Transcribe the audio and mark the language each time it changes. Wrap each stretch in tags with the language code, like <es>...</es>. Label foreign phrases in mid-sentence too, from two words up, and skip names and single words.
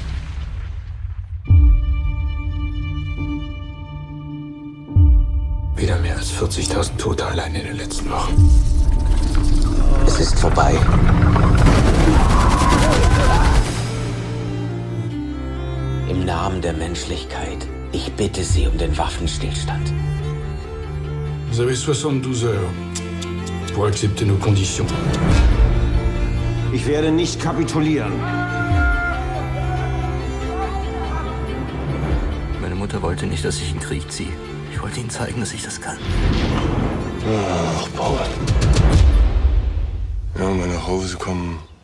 <de>Wieder mehr als 40.000 Tote allein in den letzten Wochen. Es ist vorbei. Im Namen der Menschlichkeit, ich bitte Sie um den Waffenstillstand.</de> <fr>Vous avez 72 heures pour accepter nos conditions.</fr> <de>Ich werde nicht kapitulieren. Meine Mutter wollte nicht, dass ich in den Krieg ziehe. Ich wollte Ihnen zeigen, dass ich das kann. Ach, Paul. Ja, mal nach Hause kommen.</de>